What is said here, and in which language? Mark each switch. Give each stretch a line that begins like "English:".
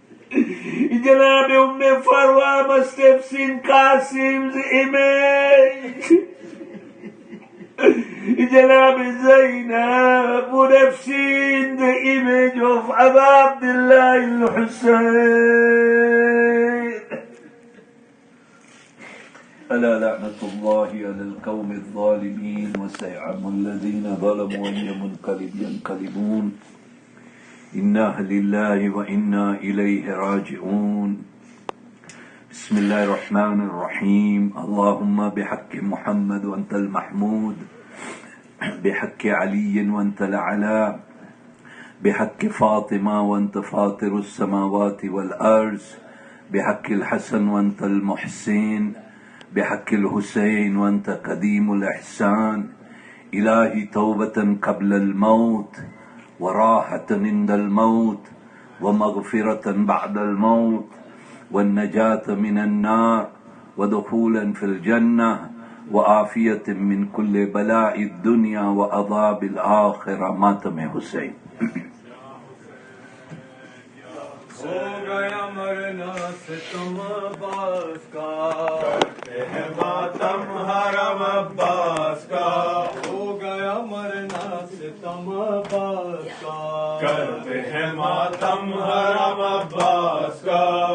English: Janab Umm Farwa must have seen Qasim's image. Janab Zaynab would have seen the image of Abu Abdullah al-Hussein.
Arabic: ألا لعنة الله على القوم الظالمين وسيعلم الذين ظلموا أي منقلب ينقلبون إنا لله وإنا إليه راجعون. بسم الله الرحمن الرحيم. اللهم بحق محمد وأنت المحمود، بحق علي وأنت الأعلى، بحق فاطمة وأنت فاطر السماوات والأرض، بحق الحسن وأنت المحسن، بحق الحسين وأنت قديم الإحسان. إلهي توبة قبل الموت، وراحة عند الموت، ومغفرة بعد الموت، والنجاة من النار، ودخولا في الجنة، وعافية من كل بلاء الدنيا وعذاب الآخرة.
Urdu: ماتم حسین. ہو گیا مرنا ستم عباس کا، کرتے ہیں ماتم حرم عباس کا. ہو گیا مرنا ستم عباس کا، کرتے ہیں ماتم حرم عباس کا.